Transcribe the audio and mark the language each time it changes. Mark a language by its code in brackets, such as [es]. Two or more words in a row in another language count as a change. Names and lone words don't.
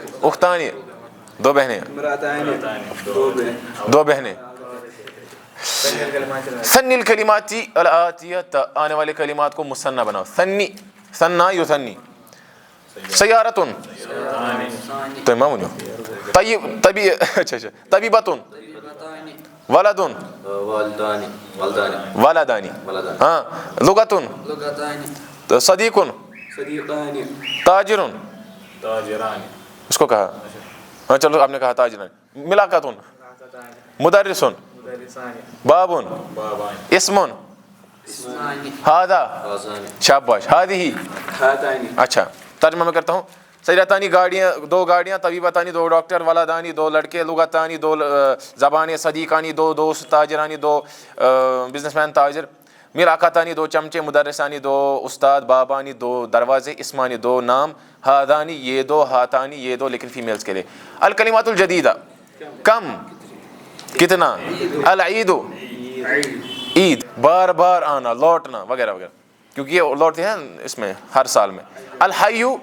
[ur] اختانی دو بہنیں, دو بہنیں. [ar] ثنی الکلمات الآتیۃ, [ur] آنے والے کلمات کو مثنیٰ بناؤ. [ar] ثنی, ثنا یثنی. سیارتن, [ur] تو امام ہو. [ar] طیب, طبی, [ur] اچھا اچھا. [ar] طبیبتن, ولدن, ولدانی, ہاں. لغتن, صدیقن, تاجرن, [ur] اس کو کہا, ہاں چلو آپ نے کہا تاجرن. [ar] ملاقاتن, مدرسن, بابن, اسمن, اسمانی هذا هذان شاباش هذه ہاتانی [ur] اچھا ترجمہ میں کرتا ہوں سیرتانی گاڑیاں دو گاڑیاں طبیبتانی دو ڈاکٹر ولدانی دو لڑکے لغتانی دو زبانیں صدیقانی دو دوست تاجرانی دو بزنس مین تاجر مراقتانی دو چمچے مدرسانی دو استاد بابانی دو دروازے اسمانی دو نام ہادانی یہ دو ہاتانی یہ دو لیکن فیمیلز کے لیے [ar] الکلمات الجدیدہ کم [ur] کتنا العید عید بار بار آنا لوٹنا وغیرہ وغیرہ کیونکہ یہ لوٹتے ہیں اس میں ہر سال میں الحی